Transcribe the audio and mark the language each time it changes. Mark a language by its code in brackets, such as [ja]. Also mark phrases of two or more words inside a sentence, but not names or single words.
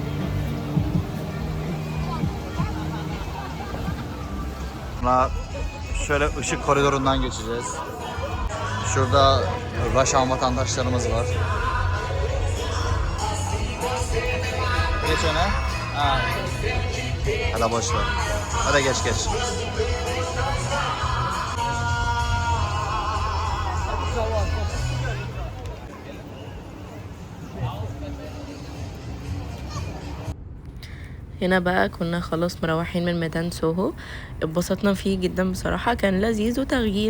[tr] Sonra şöyle ışık koridorundan geçeceğiz. Şurada Russian vatandaşlarımız var. Geç öne. Ha. Hadi boş ver. Hadi geç. [ar] هنا بقى كنا خلاص مروحين من ميدان سوهو، اتبسطنا فيه جدا بصراحة، كان لذيذ وتغيير.